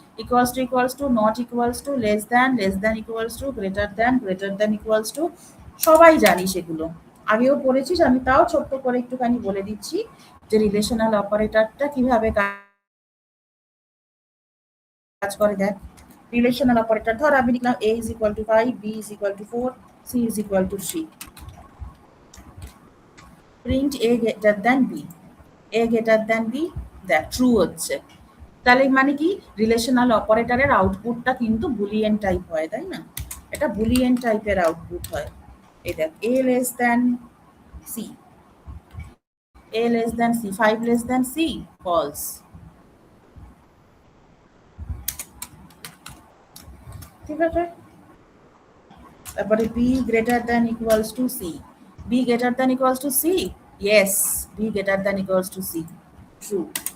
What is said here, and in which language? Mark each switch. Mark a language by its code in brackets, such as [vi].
[en] equals to, not equals to, less than equals to, greater than equals to, [bn] সবাই জানিস এগুলো, আগেও পড়েছিস। আমি তাও ছোট্ট করে একটুখানি বলে দিচ্ছি যে রিলেশনাল অপারেটরটা কিভাবে কাজ করে। দেখ, রিলেশনাল অপারেটর ধর আমি লিখলাম [en] a is equal to 5, b is equal to 4, c is equal to 3. Print a greater than b, a greater than b, [bn] দেখ ট্রু হচ্ছে। তাহলে মানে কি, রিলেশনাল অপারেটরের আউটপুটটা কিন্তু বুলিয়ান টাইপ হয়, তাই না? এটা বুলিয়ান টাইপের আউটপুট হয়। এই দেখ, [en] a less than c, a less than c, 5 less than c, false। [bn] ঠিক আছে, তারপরে [en] b greater than equals to c, b greater than equals to c, yes, b greater than equals to c, true।